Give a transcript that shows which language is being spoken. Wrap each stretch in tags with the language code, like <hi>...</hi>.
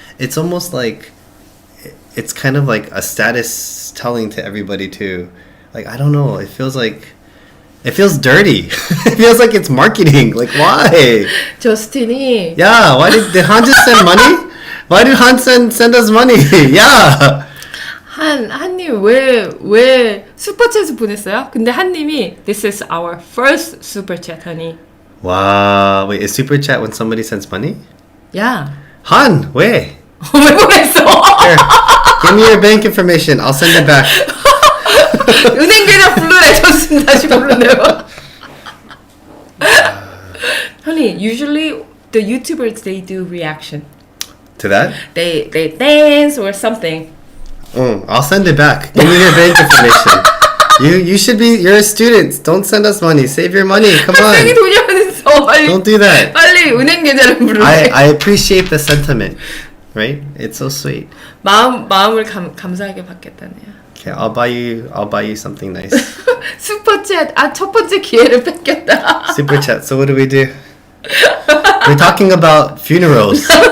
<en>It's almost like, it's kind of like a status telling to everybody too. Like, I don't know, it feels dirty. It feels like it's marketing. Like, why?</en> <ko>저스틴이</ko> <en>Yeah, why did Han just send money? Why did Han send us money? Yeah.</en> <ko>한님 왜 슈퍼챗을 보냈어요? 근데 한님이</ko> <en>This is our first super chat, honey. Wow. Wait, is super chat when somebody sends money?</en> <ko>야. Han, 왜? 왜 보냈어?</ko> <en>Here, give me your bank information. I'll send it back.</en> <ko>은행 계좌 불러내. 저스틴 다시 불러내봐.</ko> <en>Honey, usually the YouTubers they do reaction. To that? They dance or something. I'll send it back. Give me your bank information. You're a student. Don't send us money. Save your money. Come</en> <ko>학생이</ko> <en>on.</en> <ko>돈이 어딨어. 빨리.</ko> <en>Don't do that.</en> <ko>빨리 은행 계좌를 불러내.</ko> <en>I appreciate the sentiment. Right? It's so sweet.</en> <ko>마음을 감사하게 받겠다네요.</ko> <en>Okay, I'll buy you something nice.</en> <ko>슈퍼챗 첫 번째 기회를 뺏겼다.</ko> <en>Super chat. So what do we do? We're talking about funerals.</en>